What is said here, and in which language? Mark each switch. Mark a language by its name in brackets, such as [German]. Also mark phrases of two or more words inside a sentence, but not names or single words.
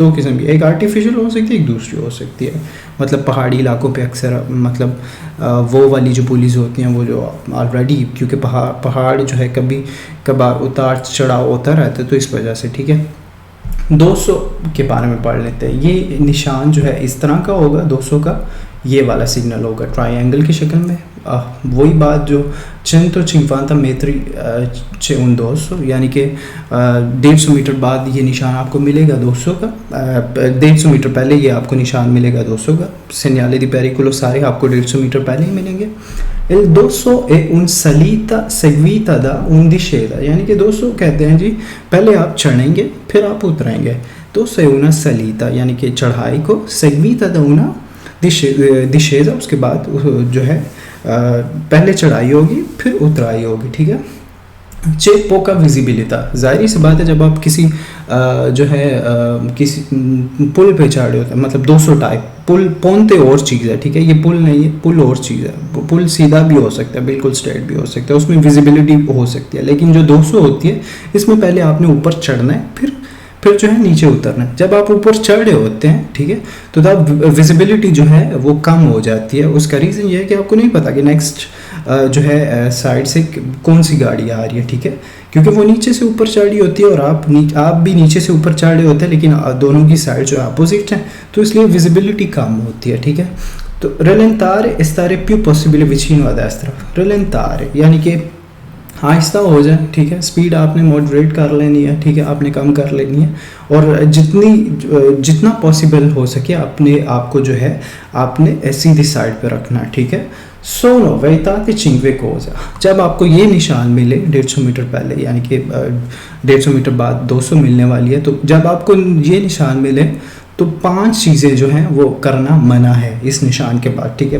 [Hindi] दो किस्म की, एक आर्टिफिशियल हो सकती है, एक दूसरी हो सकती है। मतलब पहाड़ी इलाकों पे अक्सर मतलब वो वाली जो पुलिस होती हैं वो जो ऑलरेडी, क्योंकि पहाड़ जो है कभी कभार उतार चढ़ाव होता रहता है तो इस वजह से, ठीक है। 200 के बारे में पढ़ लेते हैं। ये निशान जो है इस तरह का होगा, 200 का ये वाला सिग्नल होगा ट्रायंगल की शक्ल में। वही बात जो [Italian] 150 metri c'è un 200, [Hindi] यानी कि 150 मीटर बाद ये निशान आपको मिलेगा 200 का। 150 मीटर पहले ये आपको निशान मिलेगा 200 का। [Italian] segnale di pericolo [Hindi] सारे आपको 150 मीटर पहले ही मिलेंगे। [Italian] Il 200 è un salita seguita da un discesa, [Hindi] यानी कि 200 कहते हैं जी पहले आप चढ़ेंगे फिर आप उतरेंगे। [Italian] 200 è una salita, [Hindi] यानी कि चढ़ाई को, [Italian] seguita da una discesa, [Hindi] उसके बाद जो है पहले चढ़ाई होगी फिर उतराई होगी, ठीक है। [Italian] c'è poca visibilità, [Hindi] जाहिर सी बात है जब आप किसी जो है किसी पुल पे चढ़े होते हैं, मतलब 200 टाइप पुल, पोंते और चीज़ है, ठीक है। ये पुल नहीं है, पुल और चीज़ है। पुल सीधा भी हो सकता है, बिल्कुल स्ट्रेट भी हो सकता है, उसमें विजिबिलिटी हो सकती है। लेकिन जो 200 होती है इसमें पहले आपने ऊपर चढ़ना है फिर जो है नीचे उतरना है। जब आप ऊपर चढ़ रहे होते हैं, ठीक है, तो तब विजिबिलिटी जो है वो कम हो जाती है। उसका रीज़न ये है कि आपको नहीं पता कि नेक्स्ट जो है साइड से कौन सी गाड़ी आ रही है, ठीक है, क्योंकि वो नीचे से ऊपर चढ़ रही होती है और आप भी नीचे से ऊपर चढ़ रहे होते हैं, लेकिन दोनों की साइड जो अपोजिट है, तो इसलिए विजिबिलिटी कम होती है, ठीक है। तो [Italian] rallentare e stare più possibile vicino a destra, [Hindi] rallentare यानी कि आहिस्ता हो जाए, ठीक है। स्पीड आपने मॉडरेट कर लेनी है, ठीक है, आपने कम कर लेनी है, और जितना पॉसिबल हो सके अपने आप को जो है आपने सीधी साइड पे रखना है, ठीक है। [Italian] sono vietate cinque cose, [Hindi] जब आपको ये निशान मिले 150 मीटर पहले, यानी कि 150 मीटर बाद 200 मिलने वाली है, तो जब आपको ये निशान मिले तो 5 चीज़ें जो हैं वो करना मना है इस निशान के बाद, ठीक है।